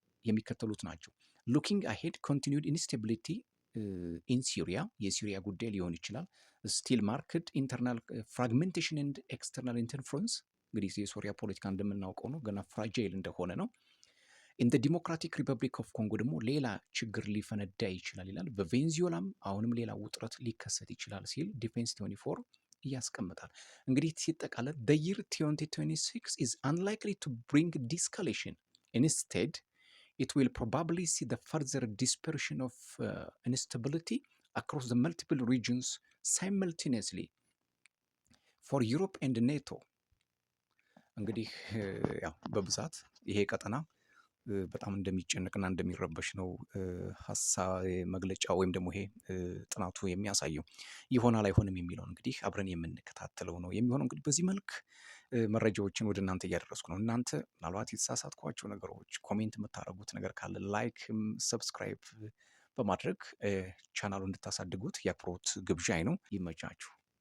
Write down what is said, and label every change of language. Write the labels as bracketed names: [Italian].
[Amharic] የሚከተሉት ናቸው። [English] ሉኪንግ አሄድ ኮንቲኒዩድ ኢንስታቢሊቲ ኢን ሲሪያ [Amharic] የሲሪያ ጉዳይ ሊሆን ይችላል። [English] ስቲል ማርክድ ኢንተርናል ፍራግሜንቴሽን ኤንድ ኤክስተርናል ኢንተርፈረንስ [Amharic] እንግዲህ የሶሪያ ፖለቲካ እንደምናውቀው ነው፣ ገና ፍራጃይል እንደሆነ ነው። [English] ኢን ዲሞክራቲክ ሪፐብሊክ ኦፍ ኮንጎ [Amharic] ደግሞ ሌላ ችግር ሊፈነዳ ይችላል ይላል። በቬንዙዌላም አሁንም ሌላ ውጥረት ሊከሰት ይችላል ሲል ዲፌንስ 24 ያስቀምጣል። እንግዲህ ሲጠቃለል [English] the year 2026 is unlikely to bring de-escalation. Instead, it will probably see the further dispersion of instability across the multiple regions simultaneously for Europe and NATO. [Amharic] እንግዲህ ያው በብዛት ይሄ ቀጠና በጣም እንደሚጨነቅና እንደሚረበሽ ነው ሀሳብ መግለጫ ወይም ደግሞ ይሄ ጥናቱ የሚያሳየው። ይሆናል አይሆንም የሚለውን እንግዲህ አብረን የምንከታተለው ነው የሚሆነው። እንግዲህ በዚህ መልክ መረጃዎችን ወደ እናንተ እያደረስኩ ነው። እናንተ ምናልባት የተሳሳትኳቸው ነገሮች ኮሜንት የምታደርጉት ነገር ካለ ላይክ፣ ሰብስክራይብ በማድረግ ቻናሉ እንድታሳድጉት የአክብሮት ግብዣይ ነው። ይመቻችሁ።